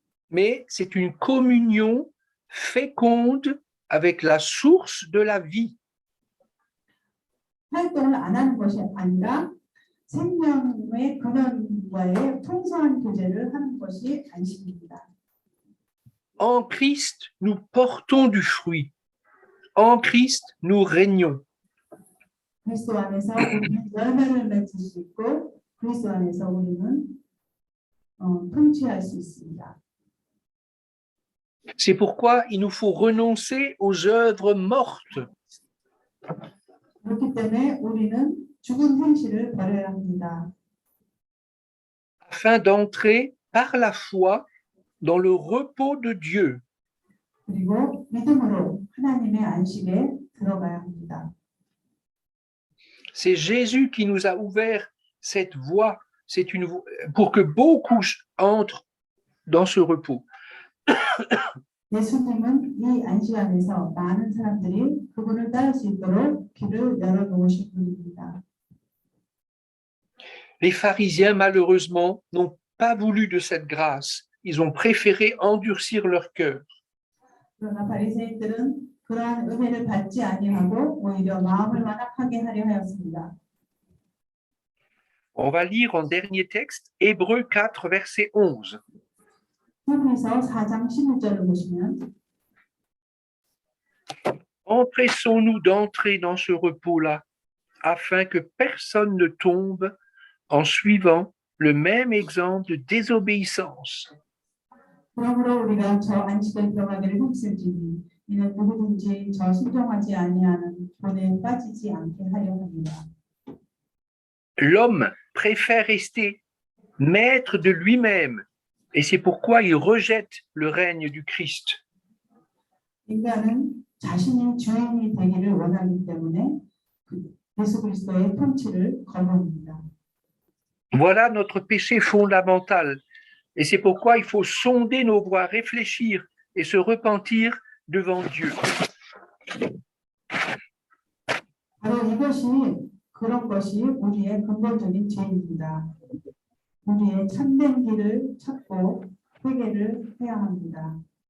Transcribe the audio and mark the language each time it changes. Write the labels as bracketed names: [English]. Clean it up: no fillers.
[French] Mais c'est une communion féconde avec la source de la vie. [Korean] 활동을 안 하는 것이 아니라 생명의 근원과의 풍성한 교제를 하는 것이 안식입니다. [French] En Christ, nous portons du fruit. En Christ, nous régnons. [Korean] 그리스도 안에서 우리는 열매를 맺을 수 있고 그리스도 안에서 우리는 통치할 수 있습니다. [French] C'est pourquoi il nous faut renoncer aux œuvres mortes. [Korean] 그렇기 때문에 우리는 죽은 행실을 버려야 합니다. [French] Afin d'entrer par la foi dans le repos de Dieu. [Korean] 그리고 믿음으로 하나님의 안식에 들어가야 합니다. [French] C'est Jésus qui nous a ouvert cette voie, pour que beaucoup entrent dans ce repos. [Korean] 예수님은 이 안식 안에서 많은 사람들이 그분을 따를 수 있도록 길을 열어놓으신 분입니다. [French] Les pharisiens, malheureusement, n'ont pas voulu de cette grâce. Ils ont préféré endurcir leur cœur. [Korean] 그러나 바리새인들은 그러한 은혜를 받지 아니하고 오히려 마음을 완악하게 하려 하였습니다. [French] On va lire en dernier texte, Hébreux 4, verset 11. [Korean] 히브리서 4장 11절을 보시면 [French] Empressons-nous d'entrer dans ce repos-là, afin que personne ne tombe en suivant le même exemple de désobéissance. [Korean] 그러므로 우리가 저 안식에 들어가기를 힘쓸지니 이는 누구든지 저 순종하지 아니하는 본에 빠지지 않게 하려 합니다. [French] L'homme préfère rester maître de lui-même, et c'est pourquoi il rejette le règne du Christ. [Korean] 인간은 자신이 주인이 되기를 원하기 때문에 예수 그리스도의 통치를 거부합니다. [French] Voilà notre péché fondamental, et c'est pourquoi il faut sonder nos voies, réfléchir et se repentir devant Dieu. [Korean] 바로 이것이 그런 것이 우리의 근본적인 죄입니다. 우리의 참된 길을 찾고 회개를 해야 합니다.